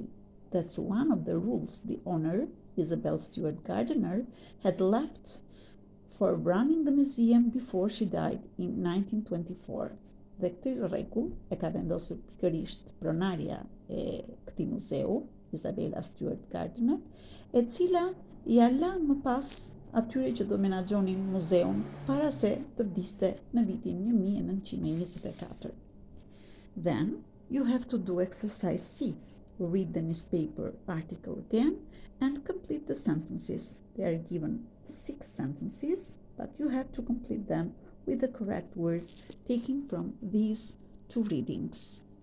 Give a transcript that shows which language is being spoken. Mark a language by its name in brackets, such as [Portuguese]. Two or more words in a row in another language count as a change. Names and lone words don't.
[English] That's one of the rules the owner, Isabel Stewart Gardner, had left for running the museum before she died in 1924. [Albanian] Dhe këtë rregull e ka vendosur pikërisht pronarja e këtij muzeu, Isabella Stewart Gardner, e cila ja la më pas atyre që do menaxhonin muzeun para se të vdiste në vitin 1924. [English] Then you have to do exercise C. Read the newspaper article again and complete the sentences. They are given 6 sentences, but you have to complete them with the correct words taken from these 2 readings.